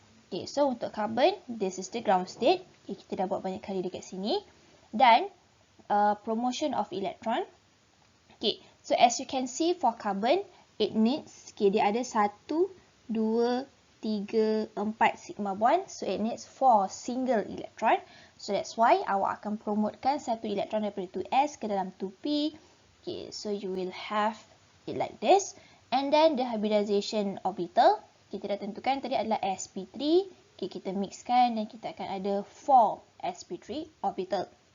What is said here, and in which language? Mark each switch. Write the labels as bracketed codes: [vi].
[en] Okay, so untuk carbon, this is the ground state. Okay, [ms] kita dah buat banyak kali dekat sini. [en] Dan promotion of electron. Okay, so as you can see for carbon, it needs, okay, [ms] dia ada [en] 1, 2, 3, 4 sigma bond. So it needs 4 single electron. So that's why [ms] awak akan promotekan satu elektron daripada 2s ke dalam 2p. [en] Okay, so you will have it like this. And then the hybridization orbital, [ms] kita dah tentukan tadi adalah sp3. Okay, kita mixkan dan kita akan ada 4 sp3 orbital.